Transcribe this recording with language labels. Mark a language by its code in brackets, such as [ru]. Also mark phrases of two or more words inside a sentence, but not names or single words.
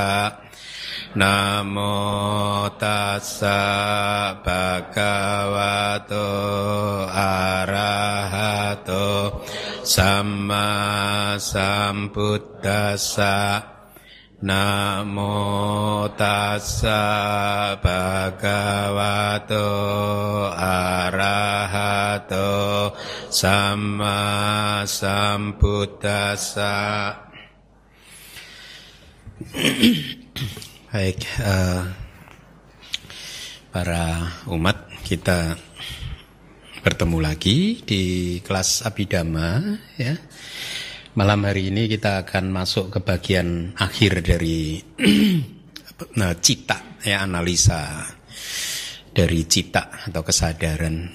[pi] Namo tassa bhagavato arahato samma sambuddhassa. Namo tassa bhagavato arahato samma sambuddhassa. [id] Baik, para umat, kita bertemu lagi di kelas Abhidhamma, ya. Malam hari ini kita akan masuk ke bagian akhir dari cita, ya, analisa dari cita atau kesadaran.